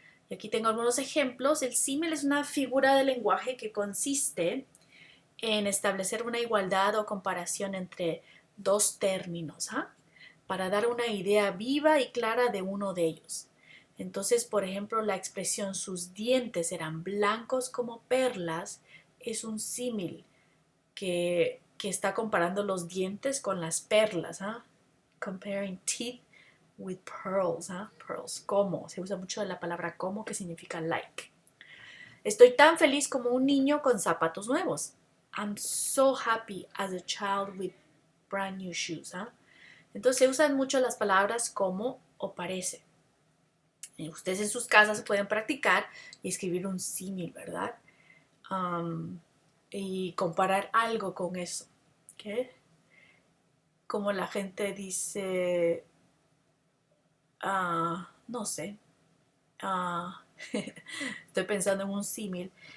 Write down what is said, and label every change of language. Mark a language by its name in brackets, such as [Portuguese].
[Spanish] Y aquí tengo algunos ejemplos. El símil es una figura de lenguaje que consiste en establecer una igualdad o comparación entre dos términos, para dar una idea viva y clara de uno de ellos. Entonces, por ejemplo, la expresión sus dientes eran blancos como perlas es un símil que está comparando los dientes con las perlas. [English] Comparing teeth with pearls. Pearls, como. [Spanish] Se usa mucho la palabra como, que significa like. Estoy tan feliz como un niño con zapatos nuevos. [English] I'm so happy as a child with brand new shoes. [Spanish] Entonces se usan mucho las palabras como o parece. Ustedes en sus casas pueden practicar y escribir un símil, ¿verdad? Y comparar algo con eso. ¿Okay? Como la gente dice, no sé, estoy pensando en un símil.